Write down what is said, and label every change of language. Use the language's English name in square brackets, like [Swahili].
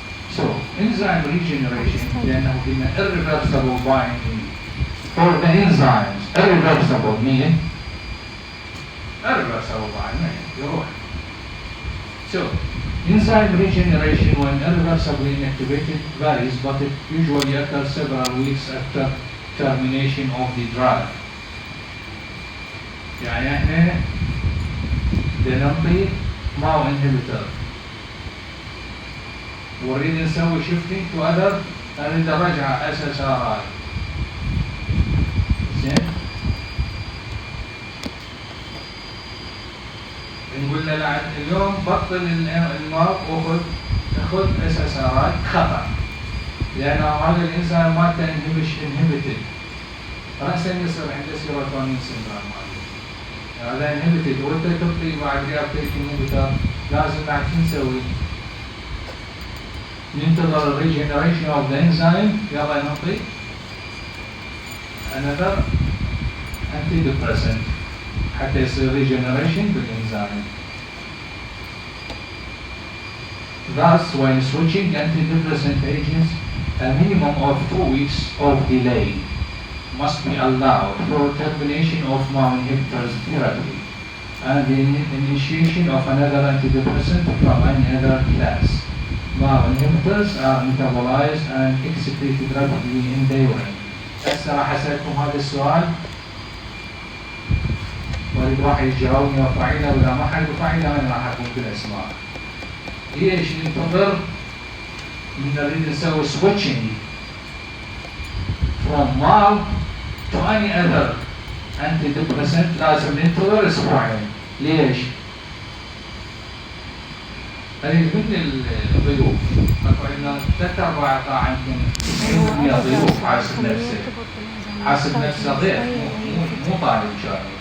[English] So, enzyme regeneration, [Arabic] لأنه قلنا [English] irreversible binding for the enzymes, irreversible meaning irreversible binding, يروح. So, enzyme regeneration when irreversibly inactivated varies, but it usually occurs several weeks after termination of the drug. [Arabic] يعني احنا بنعطي MAO inhibitor ونريد نسوي [English] shifting to other، [Arabic] نريد نرجع SSRI. زين نقول له لا اليوم بطل الماء وخذ SSRI، خطأ، لأن هذا الإنسان مالته inhibited رأسا يصير عنده سيروتونين سيندروم. هذا inhibited وانت تعطي بعد ريابتيك inhibitor لازم بعد شو نسوي؟ ننتظر [English] regeneration of the enzyme، [Arabic] يلا نعطي [English] another antidepressant [Arabic] حتى يصير regeneration بالإنزيم. [English] Thus, when switching antidepressant agents, a minimum of 2 weeks of delay must be allowed for termination of MAO inhibitors therapy and the initiation of another antidepressant from any other class. MAO inhibitors are metabolized and excreted rapidly in the urine. [Arabic] هسه راح اسالكم هذا السؤال واريد واحد يجاوبني يرفع ايده، واذا ما حد يرفع ايده انا راح اكون بالاسماء. ليش ننتظر من نريد نسوي [English] switching from MAO to any other antidepressant [Arabic] لازم ننتظر اسبوعين؟ ليش؟ اريد من الضيوف اكو عندنا 3-4 قاعة يمكن 90% ضيوف حاسب نفسه حاسب نفسه ضيف مو طالب شاطر.